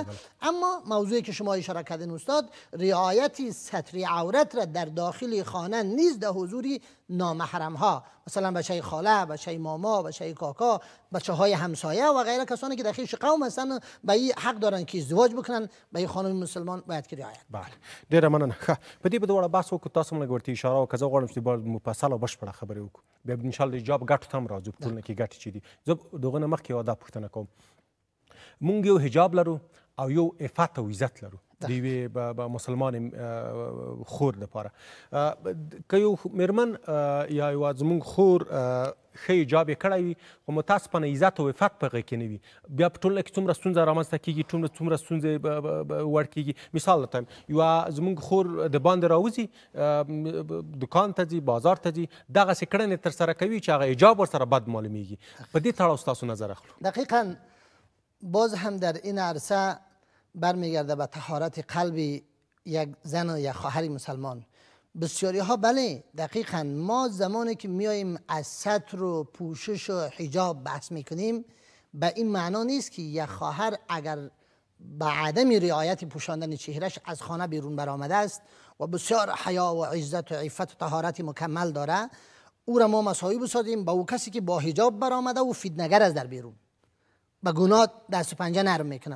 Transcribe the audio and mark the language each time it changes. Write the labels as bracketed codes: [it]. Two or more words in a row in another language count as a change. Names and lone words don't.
[fa] اما موضوعی که شما اشاره کردین استاد، رعایت ستر عورت را در داخل خانه نیز در حضور نامحرم ها، مثلا بچه خاله، بچه ماما، بچه کاکا، بچه های همسایه و غیره کسانی که داخل قوم هستن، به این حق دارن که ازدواج بکنن. به این خانم مسلمان باید که رعایت. بله، [ps] ډیره مننه. په دې په ډول بحث وکړو، تاسو موږ ورته اشاره وکړه. زه غواړم چې باید مفصل او بشپړه خبرې وکړو. بیا [ar] ان شاء الله [ps] حجاب ګټو ته هم راځو، په ټولنه کې ګټې چې دي. زه دغه نه مخکې یوه دا پوښتنه کوم، موږ یو حجاب لرو او یو عفت او عزت لرو د یوې مسلمان خور دپاره. که یو میرمن یا یوه زموږ خور ښه حجاب یې کړی وي، خو متاسفانه عزت او عفت په هغې کې نه وي، بیا په ټولنه کې څومره ستونزه رامنځته کېږي، څومره ستونزې وړ کېږي. مثال درته وایم، یوه زموږ خور د باندې راوځي، دکان ته ځي، بازار ته ځي، دغسې کړنې ترسره کوي چې هغه حجاب ورسره بد معلومیږي. په دې تړاو ستاسو نظر اخلو. [fa] دقیقاً باز هم در این عرصه برمیگرده به طهارت قلب یک زن و یک خواهر مسلمان. بسیاری ها بله دقیقاً ما زمانی که میاییم از ستر و پوشش و حجاب بحث میکنیم، به این معنا نیست که یک خواهر اگر به عدم رعایت پوشاندن چهرش از خانه بیرون برآمده است و بسیار حیا و عزت و عفت و طهارت مکمل داره، او را ما مساوی بسازیم با او کسی که با حجاب برآمده و فتنه‌گر از در بیرون، به گناه دست و پنجه نرم میکنن.